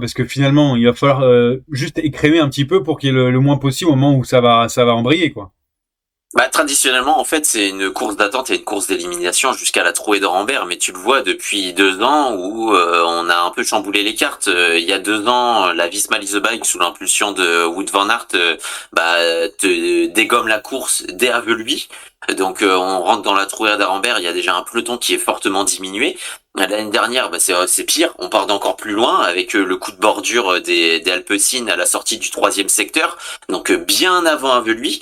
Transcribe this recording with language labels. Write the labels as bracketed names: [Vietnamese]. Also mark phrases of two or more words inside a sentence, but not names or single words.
[French] Parce que finalement il va falloir juste écrémer un petit peu pour qu'il y ait le moins possible au moment où ça va embrayer quoi. Bah, traditionnellement, en fait, c'est une course d'attente et une course d'élimination jusqu'à la trouée de Rambert, mais tu le vois depuis 2 ans où on a un peu chamboulé les cartes. Il y a 2 ans, la Visma Lease Bike, sous l'impulsion de Wout van Aert, te dégomme la course dès avant lui. Donc on rentre dans la trouée de Rambert, il y a déjà un peloton qui est fortement diminué. L'année dernière, c'est pire, on part d'encore plus loin avec le coup de bordure des Alpecin à la sortie du 3e secteur, donc bien avant lui.